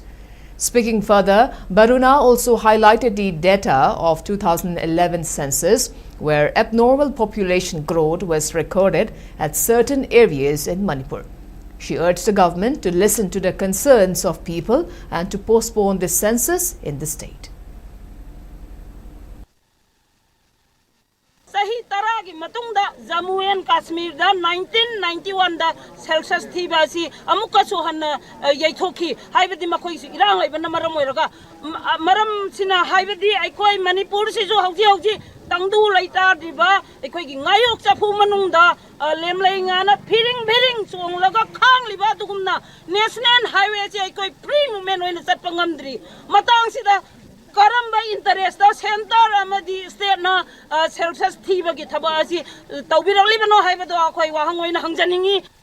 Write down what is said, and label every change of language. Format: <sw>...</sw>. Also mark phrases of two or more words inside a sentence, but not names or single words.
<en>Speaking further, Baruna also highlighted the data of 2011 census where abnormal population growth was recorded at certain areas in Manipur. She urged the government to listen to the concerns of people and to postpone the census in the state.</en> <mni>Sahi taragi matungda Jammu and Kashmir da 1991 da census thiba si amuka sohan yaithoki haibadi makoi irang ibana maram oiraga maram sina haibadi aikoi Manipur si jo hauji tangdu laita diba aikoi gi ngayok chafu manungda lemlei ngana phiring chonglaga khang liba dugumna</mni> <en>national highway</en> <mni>si aikoi</mni> <en>free movement</en> <mni>oina satpangamdri matang sida Karamba</mni> <en>interest center</en> <mni>amadi state na census thiba gi thaba asi tawbirali bano haibado akhoi wahangoina hangjaningi.</mni>